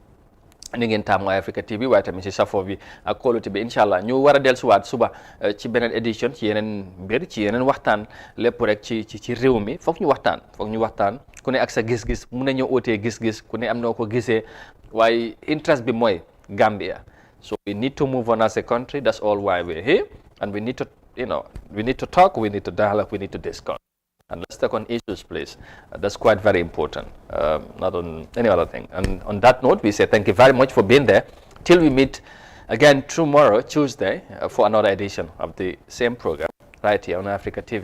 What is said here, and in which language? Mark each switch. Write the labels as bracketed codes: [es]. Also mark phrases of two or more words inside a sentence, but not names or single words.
[wo] ni ngeen taamu Africa TV waaye tamit ci safo bi ak kóolute bi [ar] إن شاء الله [wo] ñu war a dellusiwaat suba ci beneen édition ci yeneen mbir ci yeneen waxtaan lépp rek ci réew mi foog ñu waxtaan ku ne ak sa gis-gis mun na ñëw ootee gis-gis ku ne am noo ko gisee waaye interest bi mooy Gambia [en] so we need to move on as a country that's all why we're here and we need to talk, we need to dialogue, we need to discuss. And let's take on issues, please. That's quite very important, not on any other thing. And on that note, we say thank you very much for being there. Till we meet again tomorrow, Tuesday, for another edition of the same program, right here on Africa TV.